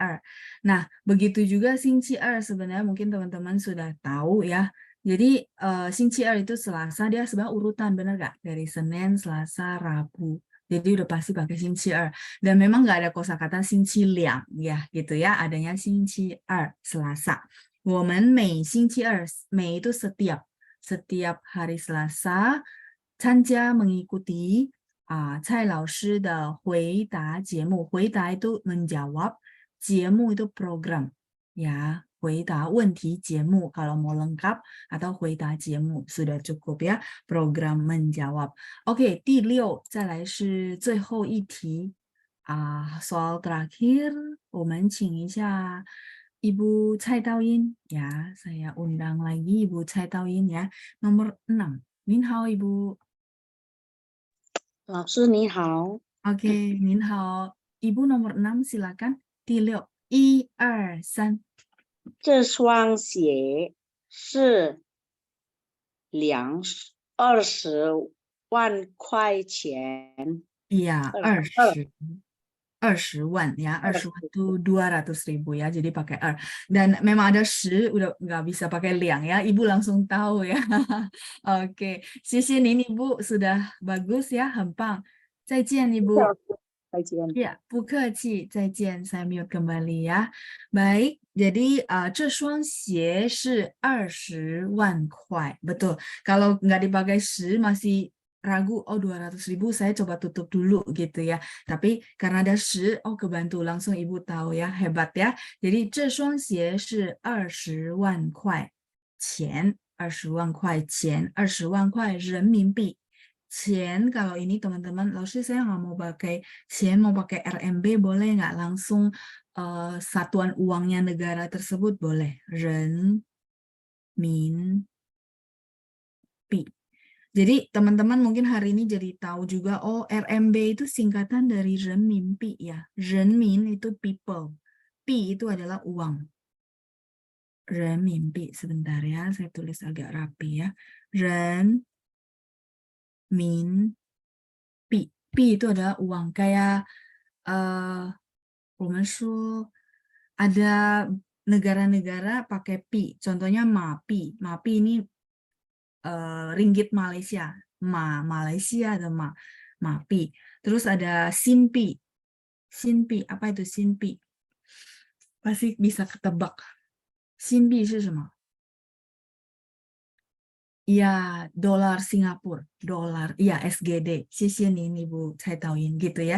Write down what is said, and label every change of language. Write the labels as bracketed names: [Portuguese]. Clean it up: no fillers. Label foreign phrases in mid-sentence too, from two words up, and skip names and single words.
[Indonesian] Nah, begitu juga Singci sebenarnya mungkin teman-teman sudah tahu ya. Jadi Singci itu Selasa, dia sebenarnya urutan, benar nggak? Dari Senin, Selasa, Rabu. Jadi udah pasti pakai Singci. Dan memang nggak ada kosakata Singci Liang ya, gitu ya. Adanya Singci Selasa. [Chinese] 我们每星期二, 每 [Indonesian] itu setiap hari Selasa, [Chinese] 参加 mengikuti 蔡老师的回答节目. [Indonesian] 回答 itu menjawab, 节目 itu program ya. [Chinese] 回答问题节目 [Indonesian] kalau mau lengkap atau [Chinese] 回答节目 [Indonesian] sudah cukup ya, program menjawab. Oke, [Chinese] 第6再来是最后一题 [Indonesian] soal terakhir, [Chinese] 我们请一下 Ibu Cai Taoyin ya. [Indonesian] Saya undang lagi Ibu Cai Taoyin ya. Nomor 6. [Chinese] 您好 [Indonesian] Ibu. [Chinese] 老师你好， [Indonesian] Oke, [Chinese] 您好. [Indonesian] Ibu nomor 6 silakan. Di 6. 1, 2, 3. [Chinese] 这双鞋是20万块钱。 [Indonesian] Iya, 20 wan ya, 20 wan itu 200.000 ya, jadi pakai dan memang ada udah nggak bisa pakai liang ya, Ibu langsung tahu ya. Oke, [Chinese] 谢您 [Indonesian] Ibu sudah bagus ya, [Chinese] 很棒. 再见 Ibu. 再见。 Ya, 不客气，再见, [Indonesian] saya mute kembali ya. Baik, jadi [Chinese] 这双鞋是20万块, [Indonesian] betul. Kalau nggak dipakai 10 masih ragu, oh 200.000 saya coba tutup dulu gitu ya. Tapi karena ada 10, oh kebantu langsung Ibu tahu ya, hebat ya. [Chinese] Jadi 这双鞋是20万块钱，20万块钱，20万块人民币。 [Indonesian] 钱 kalau ini teman-teman, Lalu saya nggak mau pakai钱, mau pakai RMB boleh nggak? Langsung satuan uangnya negara tersebut boleh. [Chinese] 人民币. [Indonesian] Jadi teman-teman mungkin hari ini jadi tahu juga, oh RMB itu singkatan dari 人民币 ya. 人民 itu people, 币 itu adalah uang. [Chinese] 人民币, [Indonesian] sebentar ya, saya tulis agak rapi ya. 人民币, 币 itu adalah uang. Kayak [Chinese] 我们说 [Indonesian] ada negara-negara pakai pi, contohnya mapi. Mapi ini ringgit Malaysia, Malaysia ada mapi. Terus ada sinpi. Sinpi, apa itu sinpi? Pasti bisa ketebak. Sinpi itu apa? Ya, dolar Singapura, dolar, ya SGD, Xie ini Ibu Cai Taoyin gitu ya.